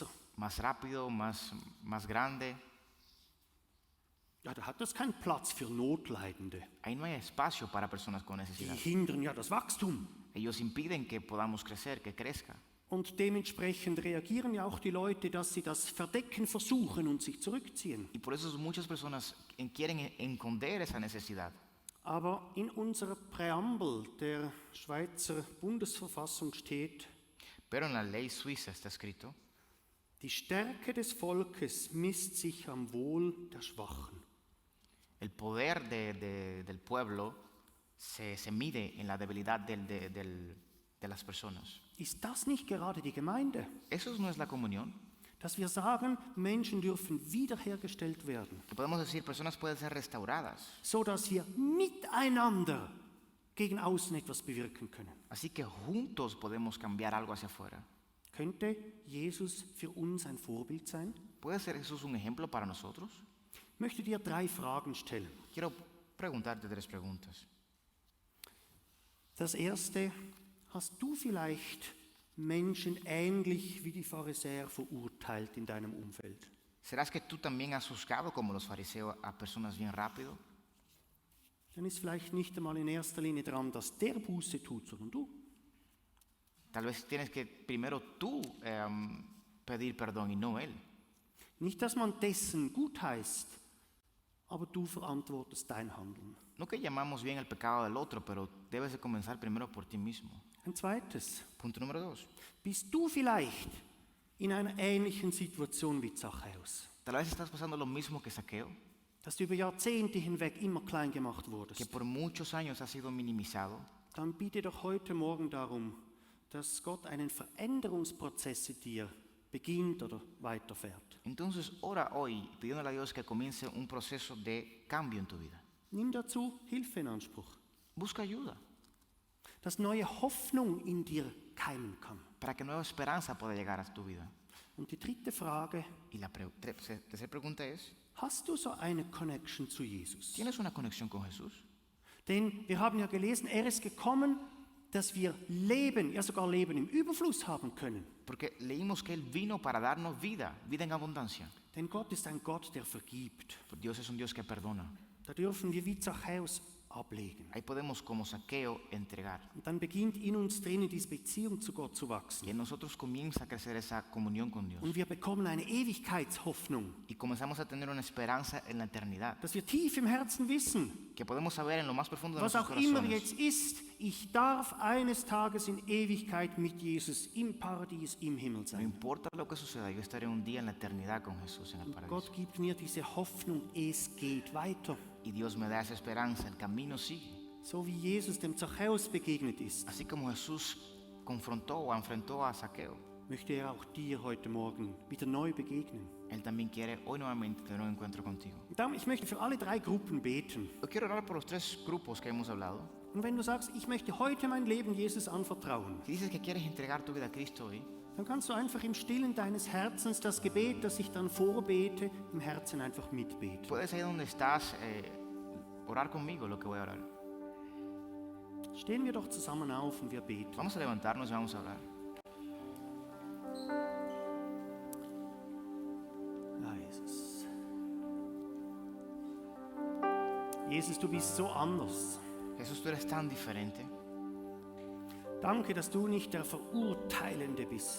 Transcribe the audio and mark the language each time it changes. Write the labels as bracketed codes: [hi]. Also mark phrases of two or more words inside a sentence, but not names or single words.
[es] más rápido, más grande. [de] Ja, da hat das keinen Platz für Notleidende. [es] Ahí no hay espacio para personas con [de] Die [es] necesidad. [de] hindern ja das Wachstum. [es] Ellos impiden que podamos crecer, que crezca. [de] Und dementsprechend reagieren ja auch die Leute, dass sie das verdecken versuchen und sich zurückziehen. [es] Y por eso muchas personas quieren esconder esa necesidad. [de] Aber in unserer Präambel der Schweizer Bundesverfassung steht, [es] Pero en la ley suiza está escrito, [de] die Stärke des Volkes misst sich am Wohl der Schwachen. [es] el poder del pueblo se mide en la debilidad de las personas. [de] Ist das nicht gerade die Gemeinde? [es] ¿Eso no es la comunión? [de] Dass wir sagen, Menschen dürfen wiederhergestellt werden, [es] Que podemos decir, personas pueden ser restauradas. [de] so dass wir miteinander gegen außen etwas bewirken können. [es] Así que juntos podemos cambiar algo hacia afuera. [de] Könnte Jesus für uns ein Vorbild sein? [es] ¿Puede ser Jesús un ejemplo para nosotros? [de] Ich möchte dir 3 Fragen stellen. [es] Quiero preguntarte 3 preguntas. [de] Das erste, hast du vielleicht Menschen ähnlich wie die Pharisäer verurteilt in deinem Umfeld? [es] ¿Serás que tú también has juzgado como los fariseos a personas bien rápido? [de] Dann ist vielleicht nicht einmal in erster Linie dran, dass der Buße tut, sondern du. [es] Tal vez tienes que primero tú pedir perdón y no él. [de] Nicht, dass man dessen gut heißt, aber du verantwortest dein Handeln. [es] No que llamamos bien el pecado del otro, pero debes de comenzar primero por ti mismo. [de] Ein zweites, [es] Punto número 2. [de] bist du vielleicht in einer ähnlichen Situation wie Zachäus, [es] Tal vez estás pasando lo mismo que Zaqueo, [de] dass du über Jahrzehnte hinweg immer klein gemacht [es] que [de] wurdest? [es] por muchos años ha sido minimizado. [de] Dann bitte doch heute Morgen darum, dass Gott einen Veränderungsprozess in dir beginnt oder weiterfährt. [es] Entonces ora hoy pidiéndole a Dios que comience un proceso de cambio en tu vida. [de] Nimm dazu Hilfe in Anspruch, [es] Busca ayuda [de] dass neue Hoffnung in dir keimen kann. [es] para que nueva esperanza pueda llegar a tu vida. [de] Und die dritte Frage, [es] Y la tercera pregunta es, [de] hast du so eine Connection zu Jesus? [es] ¿tienes una conexión con Jesús? [de] Denn wir haben ja gelesen, er ist gekommen, dass wir Leben, ja sogar Leben im Überfluss haben können. [es] Porque leímos que Él vino para darnos vida, vida en abundancia. [de] Denn Gott ist ein Gott, der vergibt. [es] Dios es un Dios que perdona. [de] Da dürfen wir wie Zachäus ablegen. [es] Ahí podemos como Zaqueo entregar. [de] Und dann beginnt in uns drinnen diese Beziehung zu Gott zu [es] Y [de] wachsen. [es] en nosotros comienza a crecer esa comunión con Dios. [de] Und wir bekommen eine Ewigkeitshoffnung, [es] Y comenzamos a tener una esperanza en la eternidad. [de] dass wir tief im Herzen wissen, [es] Que podemos saber en lo más profundo de [de] was [es] nuestros [de] auch immer [es] corazones. [de] jetzt ist, ich darf eines Tages in Ewigkeit mit Jesus im Paradies, im Himmel [es] No [de] sein. [es] importa lo que suceda, yo estaré un día en la eternidad con Jesús en el paraíso. [de] Gott gibt mir diese Hoffnung, es geht weiter. [es] Y Dios me da esa esperanza, el camino sigue. [de] So wie Jesus dem Zachäus begegnet ist, [es] Así como Jesús confrontó o enfrentó a Zaqueo, [de] möchte er auch dir heute Morgen wieder neu begegnen. [es] Él también quiere hoy nuevamente tener un encuentro contigo. [de] Und darum, ich möchte für alle drei Gruppen beten. [es] Yo quiero orar por los tres grupos que hemos hablado. [de] Und wenn du sagst, ich möchte heute mein Leben Jesus anvertrauen, [es] Si dices que quieres entregar tu vida a Cristo hoy, [de] dann kannst du einfach im Stillen deines Herzens das Gebet, das ich dann vorbete, im Herzen einfach mitbeten. [es] puedes ahí donde estás orar conmigo lo que voy a orar. [de] Stehen wir doch zusammen auf und wir beten. [es] Vamos a levantarnos y vamos a orar. [de] Ja, Jesus. Jesus, du bist so anders. [es] Jesús, tú eres tan diferente. [de] Danke, dass du nicht der Verurteilende bist.